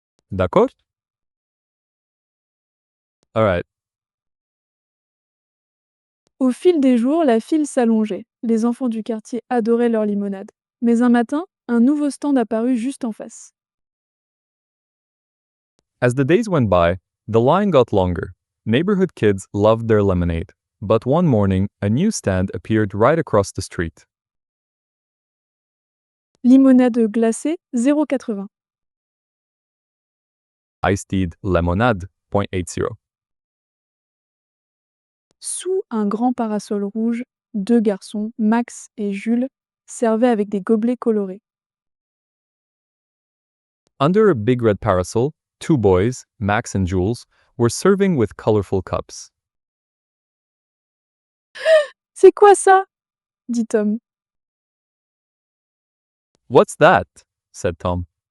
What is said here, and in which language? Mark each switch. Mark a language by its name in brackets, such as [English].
[French] D'accord? [English] All right. [French] Au fil des jours, la file s'allongeait. Les enfants du quartier adoraient leur limonade. Mais un matin, un nouveau stand apparut juste en face. [English] As the days went by, the line got longer. Neighborhood kids loved their lemonade. But one morning, a new stand appeared right across the street. [French] Limonade glacée, 0,80. [English] Iced tea lemonade, 0.80. [French] Sous un grand parasol rouge, deux garçons, Max et Jules, servaient avec des gobelets colorés. [English] Under a big red parasol, two boys, Max and Jules, were serving with colorful cups. [French] C'est quoi ça? Dit Tom. [English] What's that? Said Tom.